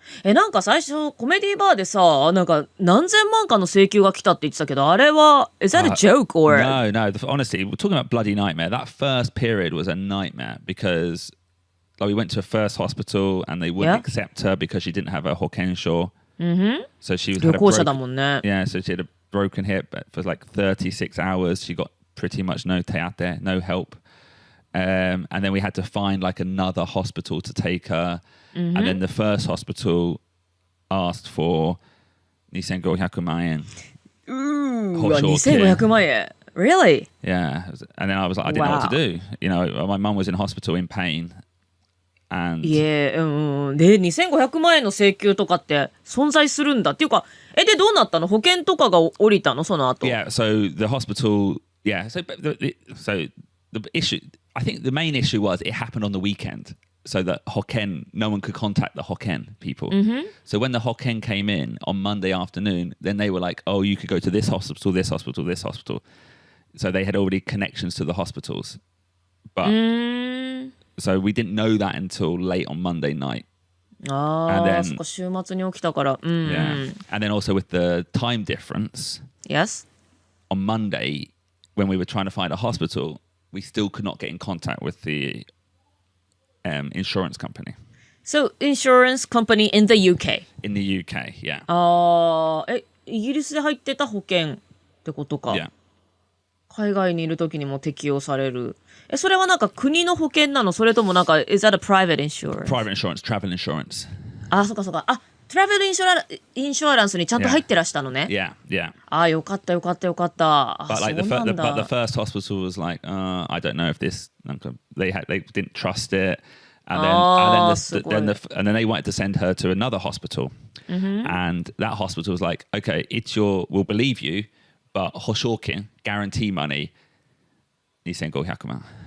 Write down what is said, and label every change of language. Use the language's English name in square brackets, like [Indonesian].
[Japanese] なんか最初コメディバーでさ、なんか何千万かの請求が来たって言ってたけど、あれは [English] is that a joke or? No. Honestly, we're talking about bloody nightmare. That first period was a nightmare because like we went to a first hospital and they wouldn't accept her because she didn't have a hokensho. So she was [Japanese] 旅行者だもんね。 [English] Yeah, so she had a broken hip, but for like 36 hours she got pretty much no teate, no help. And then we had to find like another hospital to take her. And then the first hospital asked for 2,500万円. Ooh, 2,500万円.Really? Yeah. And then I was like, I didn't know what to do. You know, my mum was in hospital in pain. And yeah, [Japanese] で2,500万円の請求とかって存在するんだっていうか、でどうなったの？保険とかが降りたのその後。 [English] Yeah, so the hospital, yeah, so the issue, I think the main issue was it happened on the weekend. So that Hokken, no one could contact the Hokken people. So when the Hokken came in on Monday afternoon, then they were like, oh, you could go to this hospital, this hospital, this hospital. So they had already connections to the hospitals. But so we didn't know that until late on Monday night. [Japanese] ああ、そっか週末に起きたから。 [English] Yeah. And then also with the time difference. Yes. On Monday, when we were trying to find a hospital, we still could not get in contact with the insurance company. So, insurance company in the UK? In the UK, yeah. [Japanese] ああ、イギリスで入ってた保険ってことか。 [English] Yeah. [Japanese] 海外にいる時にも適用される。それはなんか国の保険なの？それともなんか [English] is that a private insurance? Private insurance, travel insurance. [Japanese] あ、そっかそっか。あ、トラベルインシュアランスにちゃんと入ってらしたのね。 [English] Yeah. [Japanese] あ、よかったよかったよかった。 [English] But like [Japanese] そうなんだ。 [English] but the first hospital was like, I don't know if this. They didn't trust it, and then they wanted to send her to another hospital, and that hospital was like, okay, we'll believe you, but hoshokin guarantee money, 2,500万.